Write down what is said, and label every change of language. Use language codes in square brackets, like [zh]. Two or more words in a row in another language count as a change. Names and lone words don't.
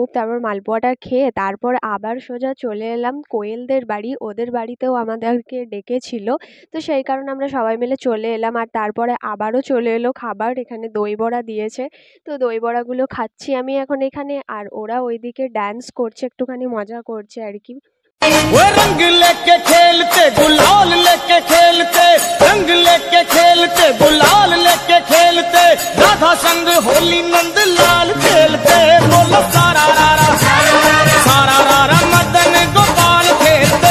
[bn] তারপর মালপোয়াটা খেয়ে তারপর আবার সোজা চলে এলাম কোয়েলদের বাড়ি, ওদের বাড়িতেও আমাদেরকে ডেকেছিল। তো সেই কারণে আমরা সবাই মিলে চলে এলাম। আর তারপরে আবারও চলে এলো খাবার, এখানে দই বড়া দিয়েছে। তো দই বড়াগুলো খাচ্ছি আমি এখন এখানে, আর ওরা ওইদিকে ড্যান্স করছে, একটুখানি মজা করছে আর কি। [hi] वो रंग लेके खेलते गुलाल लेके खेलते, रंग लेके खेलते गुलाल लेके खेलते, राधा संग होली नंद लाल खेलते। बोलो सारा रारा सारा रारा मदन गोपाल खेलते।